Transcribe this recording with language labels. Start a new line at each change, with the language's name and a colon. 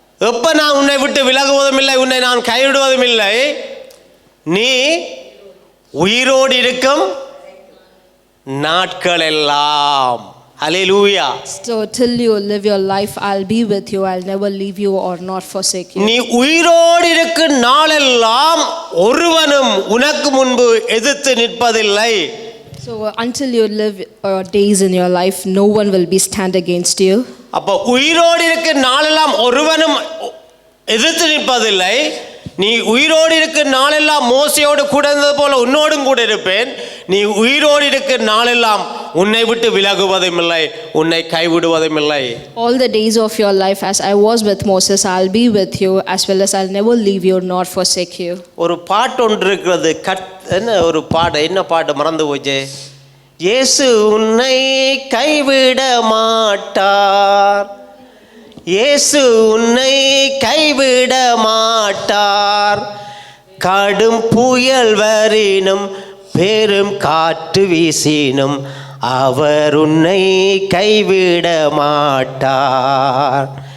Tamil: எப்ப நான் உன்னை விட்டு விலகுவதும் இல்லை, உன்னை நான் கைவிடுவதும் இல்லை, நீ உயிரோடு இருக்கும் நாட்கள் எல்லாம்.
English: Hallelujah. So till you live your life, I'll be with you. I'll never leave you or not forsake you.
Tamil: நீ உயிரோடு இருக்கும் நாளெல்லாம் ஒருவனும் உனக்கு முன்பு எதிர்த்து நிற்பதில்லை.
English: So until you live days in your life, no one will be stand against you.
Tamil: அப்ப உயிரோடு இருக்கும் நாளெல்லாம் ஒருவனும் எதிர்த்து நிற்பதில்லை. நீ உயிரோடு இருக்கும் நாளெல்லாம் மோசையோடு கூட இருந்தது போல உன்னோடும் கூட இருப்பேன். நீ உயிரோடு இருக்கும் நாளெல்லாம் உன்னை விட்டு விலகுவதும் இல்லை, உன்னை கைவிடுவதும் இல்லை.
English: All the days of your life, as I was with Moses, I'll be with you, as well as I'll never leave you nor forsake you.
Tamil: ஒரு பாட்டு ஒன்று இருக்கிறது. என்ன ஒரு பாட்டு, என்ன பாட்டு மறந்து போச்சே. இயேசு உன்னை கைவிட மாட்டார், இயேசு உன்னை கைவிட மாட்டார். கடும் புயல் வரினும் பெரும் காற்று வீசினும் அவர் உன்னை கைவிட மாட்டார்.